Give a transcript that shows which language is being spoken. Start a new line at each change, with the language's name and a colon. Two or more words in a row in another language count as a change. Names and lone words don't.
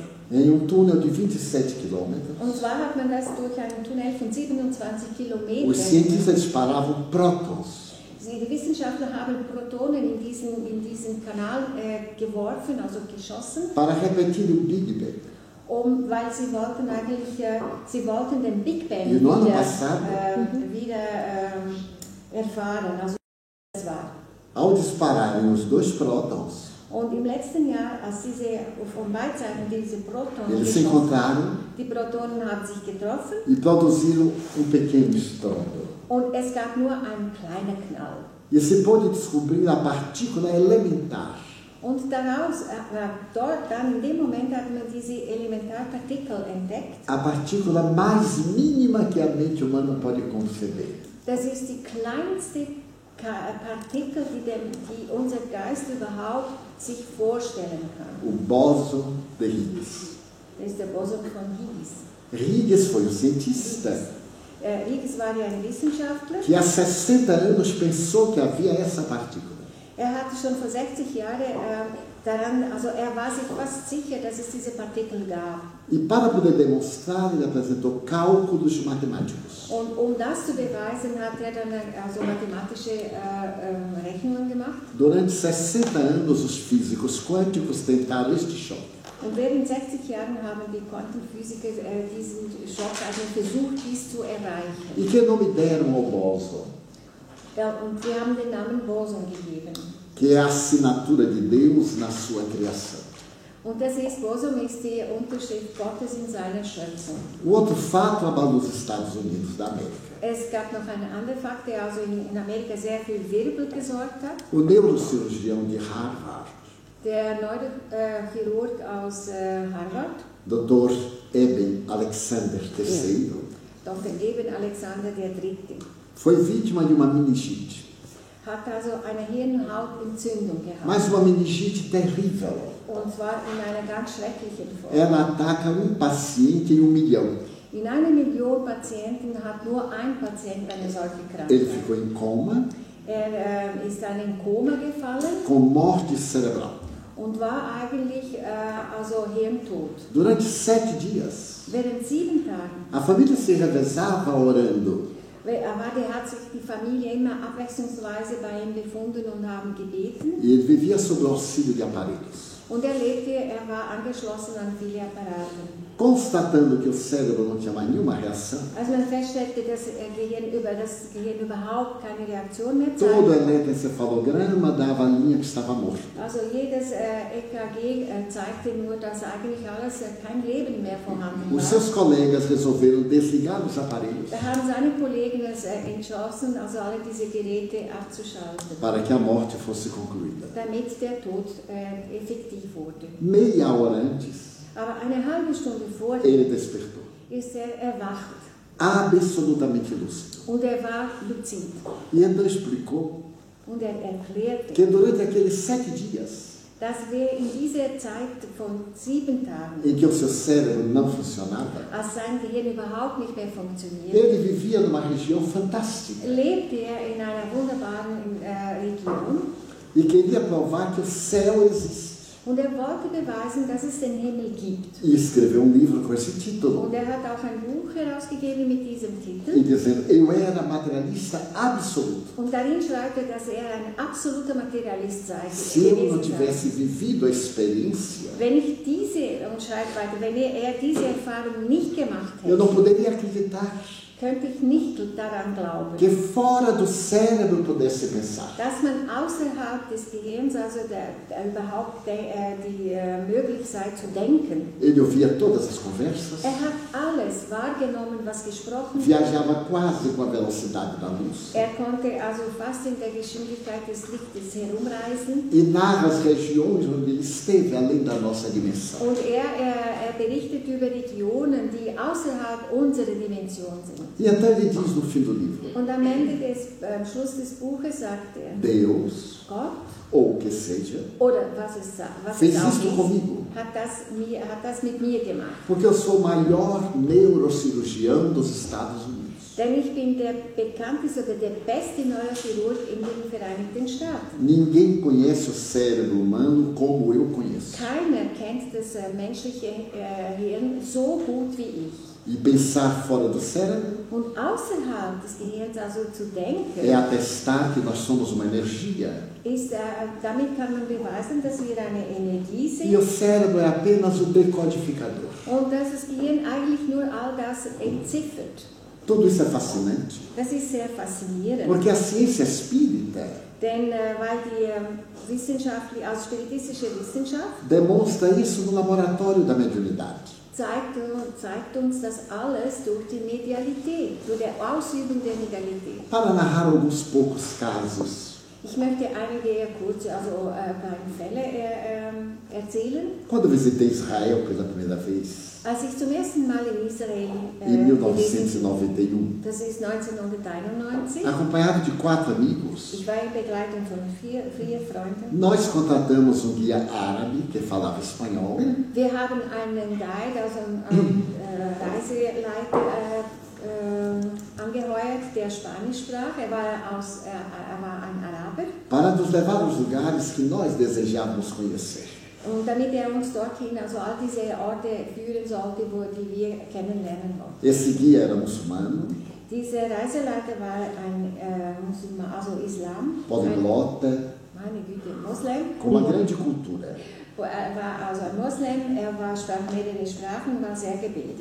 Portuguese: Em túnel de 27 quilômetros,
German: Und zwar hat man das durch einen Tunnel von 27
Portuguese: os
German: Kilometern.
Portuguese: cientistas disparavam prótons
German: Die Wissenschaftler haben Protonen in diesen Kanal geworfen, also geschossen,
Portuguese: para repetir o Big Bang.
German: weil sie wollten eigentlich, sie wollten den Big Bang
Portuguese: E no ano
German: wieder,
Portuguese: passado,
German: erfahren, also das war.
Portuguese: ao dispararem os dois prótons,
German: Und im letzten Jahr, als von beiden Seiten diese Protonen
Portuguese: eles se
German: geschossen,
Portuguese: encontraram
German: die Protonen haben sich getroffen
Portuguese: e produziram pequeno estrondo.
German: und es gab nur einen kleinen Knall.
Portuguese: E se pôde descobrir a partícula elementar,
German: Und daraus, dann in dem Moment hat man diese Elementarpartikel entdeckt.
Portuguese: a partícula mais mínima que a mente humana pode conceber.
German: Das ist die kleinste Partikel, die unser Geist überhaupt sich vorstellen kann.
Portuguese: O bóson de Higgs.
German: Das ist der Boson von Higgs.
Portuguese: Higgs foi o cientista
German: Higgs war ja ein Wissenschaftler.
Portuguese: que há 60 anos pensou que havia essa partícula.
German: Hatte schon vor 60 Jahren er war sich fast sicher, dass es diese Partikel gab.
Portuguese: E para poder demonstrar, ele apresentou cálculos matemáticos.
German: Und das zu beweisen, hat er dann also mathematische Rechnungen gemacht.
Portuguese: Durante 60 anos, os físicos quânticos tentaram este choque.
German: Und während 60 Jahren haben die Quantenphysiker diesen Schock versucht, dies zu erreichen.
Portuguese: E que nome deram ao bóson?
German: Ja, und wir haben den Namen Boson gegeben.
Portuguese: Que é a assinatura de Deus na sua criação.
German: Und Boson ist die Unterschrift Gottes in seiner Schöpfung.
Portuguese: O outro fato abalou os Estados Unidos da América.
German: Es gab noch einen anderen Fakt, der also in Amerika sehr viel Wirbel gesorgt hat.
Portuguese: O neurocirurgião de Harvard,
German: Der Neurochirurg aus Harvard,
Portuguese: Dr. Eben Alexander III,
German: Dr. Eben Alexander III.,
Portuguese: foi vítima de uma meningite.
German: hat also eine Hirnhautentzündung gehabt.
Portuguese: Mas uma meningite terrível.
German: Und zwar in einer ganz schrecklichen Form.
Portuguese: Ela ataca paciente em 1 milhão.
German: In 1 Million Patienten hat nur ein Patient eine solche Krankheit.
Portuguese: Ele ficou em coma,
German: Ist dann in Koma gefallen
Portuguese: com morte cerebral.
German: und war eigentlich also hirntot.
Portuguese: Durante 7 dias,
German: Während 7 Tagen.
Portuguese: a família se revezava orando.
German: Aber hat sich die Familie immer abwechslungsweise bei ihm befunden und haben gebeten.
Portuguese: E ele vivia sob o auxílio de aparelhos.
German: Und er war angeschlossen an viele Apparate.
Portuguese: constatando que o cérebro não tinha mais nenhuma reação,
German: Als man feststellte, dass das Gehirn überhaupt keine Reaktion mehr
Portuguese: todo
German: zeigt,
Portuguese: eletroencefalograma dava a linha que estava morto.
German: also jedes EKG zeigte nur, dass eigentlich alles kein Leben mehr vorhanden
Portuguese: Os
German: war.
Portuguese: seus colegas resolveram desligar os aparelhos
German: Da haben seine Kollegen es entschlossen, also alle diese Geräte abzuschalten,
Portuguese: para que a morte fosse concluída.
German: damit der Tod effektiv wurde.
Portuguese: Meia hora antes,
German: Aber eine halbe Stunde vorher
Portuguese: ele despertou,
German: ist erwacht
Portuguese: absolutamente lúcido.
German: und war luzid.
Portuguese: E então explicou
German: Und erklärte,
Portuguese: que durante aqueles 7 dias
German: dass wir in dieser Zeit von 7 Tagen,
Portuguese: em que o seu cérebro não funcionava,
German: als sein Gehirn überhaupt nicht mehr funktioniert,
Portuguese: ele vivia numa região fantástica
German: lebte in einer wunderbaren Region
Portuguese: e queria provar que o céu existe.
German: und wollte beweisen, dass es den Himmel gibt.
Portuguese: E escreveu um livro com esse título,
German: Und hat auch ein Buch herausgegeben mit diesem Titel.
Portuguese: e dizendo: eu era materialista absoluto.
German: Und darin schreibt dass ein absoluter Materialist sei.
Portuguese: Se eu não tivesse vivido a experiência,
German: Wenn ich und schreibt weiter, wenn diese Erfahrung nicht gemacht
Portuguese: eu não
German: hätte,
Portuguese: poderia acreditar
German: könnte ich nicht daran glauben,
Portuguese: que fora do cérebro pudesse pensar.
German: dass man außerhalb des Gehirns also überhaupt möglich sei zu denken.
Portuguese: Ele ouvia todas as conversas,
German: Hat alles wahrgenommen, was gesprochen wurde.
Portuguese: viajava quase com a velocidade da luz
German: Konnte also fast in der Geschwindigkeit des Lichtes herumreisen.
Portuguese: e narra as regiões onde ele esteve além da nossa dimensão.
German: Und er berichtet über Regionen, die außerhalb unserer Dimension sind.
Portuguese: E então ele diz no fim do livro:
German: Und am Schluss des Buches sagt
Portuguese: Deus,
German: Gott,
Portuguese: ou o que seja,
German: oder was
Portuguese: fez
German: es auch
Portuguese: isto
German: ist,
Portuguese: comigo,
German: hat das mit mir gemacht.
Portuguese: porque eu sou o maior neurocirurgião dos Estados Unidos.
German: Denn ich bin der bekannteste oder der beste Neurochirurg in den Vereinigten Staaten.
Portuguese: Ninguém conhece o cérebro humano como eu conheço.
German: Keiner kennt das menschliche Hirn so gut wie ich.
Portuguese: E pensar fora do cérebro
German: Und außerhalb des Gehirns also zu denken,
Portuguese: é atestar que nós somos uma energia.
German: damit kann man beweisen, dass wir eine Energie sind.
Portuguese: E o cérebro é apenas o decodificador.
German: Und dass das Gehirn eigentlich nur all das entziffert.
Portuguese: Tudo isso é fascinante,
German: Das ist sehr faszinierend.
Portuguese: porque a ciência espírita
German: Denn weil die spiritistische Wissenschaft
Portuguese: demonstra isso no laboratório da mediunidade.
German: zeigt uns das alles durch die Medialität, durch die Ausübung der Medialität.
Portuguese: Para narrar alguns poucos casos,
German: Ich möchte einige kurze, kleine Fälle erzählen.
Portuguese: quando visitei Israel pela primeira vez,
German: Als ich zum ersten Mal in Israel
Portuguese: em
German: gewesen
Portuguese: 1991,
German: das ist 1991,
Portuguese: acompanhado de 4 amigos,
German: ich war in Begleitung von vier Freunden.
Portuguese: nós contratamos um guia árabe que falava espanhol.
German: Wir haben einen Guide, also einen Reiseleiter angeheuert, der Spanisch sprach. Er war ein Araber.
Portuguese: Para nos levar aos lugares que nós desejávamos conhecer.
German: Und damit uns dorthin, also all diese Orte führen sollte, die wir kennenlernen wollten.
Portuguese: Esse guia era muçulmano,
German: Dieser Reiseleiter war ein Musulman, also Islam.
Portuguese: poliglota,
German: Meine Güte, Moslem.
Portuguese: com uma grande cultura.
German: Er war also ein Moslem, sprach mehrere Sprachen und war sehr gebildet.